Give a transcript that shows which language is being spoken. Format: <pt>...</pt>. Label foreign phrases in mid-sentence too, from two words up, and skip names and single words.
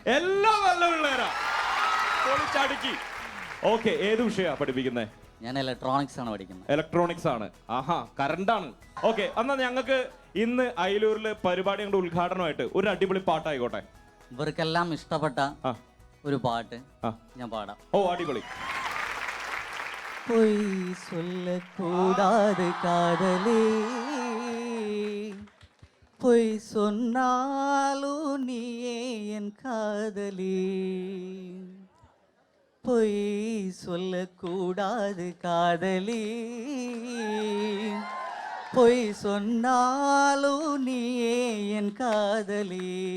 <ml>എല്ലാം നല്ല പിള്ളേരാ. പൊളിച്ചടുക്കി. ഓക്കെ, ഏത് വിഷയമാ പഠിപ്പിക്കുന്നത്? ഞാൻ ഇലക്ട്രോണിക്സ് ആണ് പഠിക്കുന്നത്. ഇലക്ട്രോണിക്സ് ആണ്. ആഹാ, കറണ്ടാണ്. ഓക്കെ, എന്നാ ഞങ്ങൾക്ക് ഇന്ന് അയലൂരിലെ പരിപാടിയുടെ ഉദ്ഘാടനമായിട്ട് ഒരു അടിപൊളി പാട്ടായിക്കോട്ടെ. ഇവർക്കെല്ലാം ഇഷ്ടപ്പെട്ട ഒരു പാട്ട് ഞാൻ പാടാം. ഓ, അടിപൊളി.</ml> <ta>பொய் சொல்லக்கூடாது காதலே, பொய் சொன்னாலும் நீயே என் காதலே. பொய் சொல்லக்கூடாது காதலே, பொய் சொன்னாலும் நீயே என் காதலே.</ta>